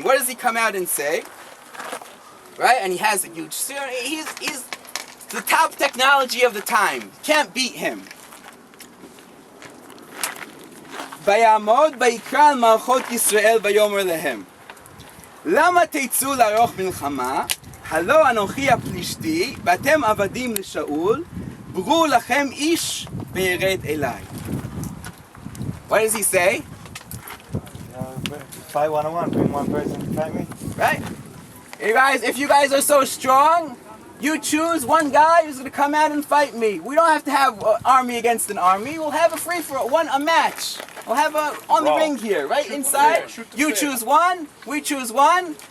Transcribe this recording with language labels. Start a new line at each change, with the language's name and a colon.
English: What does he come out and say? Right, and he has a huge suit. He's the top technology of the time. Can't beat him.
Hebrew: ויעמוד ויקרא על מערכות ישראל ויאמר להם למה תצאו לערוך מלחמה? הלא אנוכי הפלישתי ואתם עבדים לשאול ברו לכם איש וירד אליי.
English: What does he say? Fight 1-on-1, bring one person to fight me. Right? If you guys are so strong, you choose one guy who's going to come out and fight me. We don't have to have an army against an army. We'll have a a match. We'll have on the ring here, right inside. You choose one, we choose one.